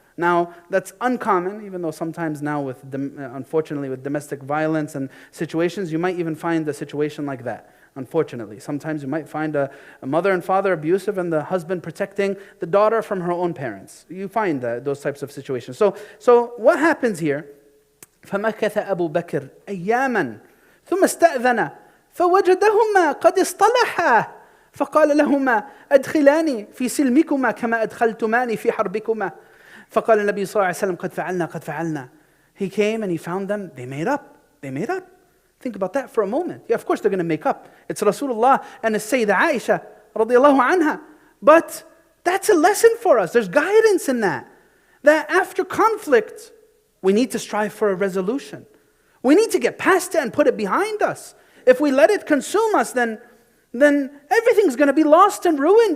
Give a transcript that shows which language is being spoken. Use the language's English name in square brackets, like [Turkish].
[English] Now, that's uncommon, even though sometimes now, unfortunately, with domestic violence and situations, you might even find a situation like that. Unfortunately, sometimes you might find a mother and father abusive and the husband protecting the daughter from her own parents. You find those types of situations. So what happens here? [Arabic] فمكث أبو بكر أياما ثم استأذن فوجدهما قد اصطلحا فقال لهما أدخلاني في سلمكما كما أدخلتماني في حربكما فقال النبي صلى الله عليه وسلم قد فعلنا. [English] He came and he found them, they made up. They made up. Think about that for a moment. Yeah, of course they're going to make up. It's Rasulullah and it's Sayyidah Aisha radiallahu anha. But that's a lesson for us. There's guidance in that. That after conflict, we need to strive for a resolution. We need to get past it and put it behind us. If we let it consume us, then everything's going to be lost and ruined.